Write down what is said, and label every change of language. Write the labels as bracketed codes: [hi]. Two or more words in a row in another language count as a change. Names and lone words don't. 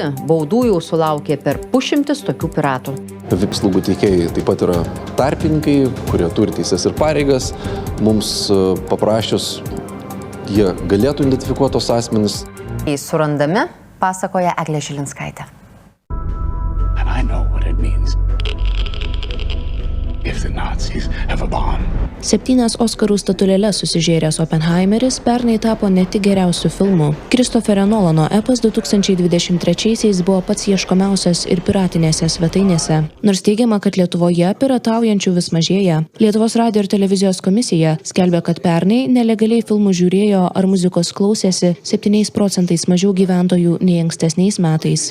[lt] Baudų jau sulaukė per 100 tokių piratų. VIP paslaugų teikėjai taip pat yra tarpininkai, kurie turi teises ir pareigas. Mums paprašius, jie galėtų identifikuoti tos asmenis. Surandami, pasakoja Eglė Žilinskaitė. [en] And I know what it means. If the Nazis have a bomb. [lt] 7 Oskarų statulėles susižėręs Oppenheimeris pernai tapo ne tik geriausiu filmu. Kristoferio Nolano epas 2023-aisiais buvo pats ieškomiausias ir piratinėse svetainėse. Nors teigiama, kad Lietuvoje pirataujančių vis mažėja. Lietuvos radijo ir televizijos komisija skelbia, kad pernai nelegaliai filmų žiūrėjo ar muzikos klausėsi 7% mažiau gyventojų nei ankstesniais metais.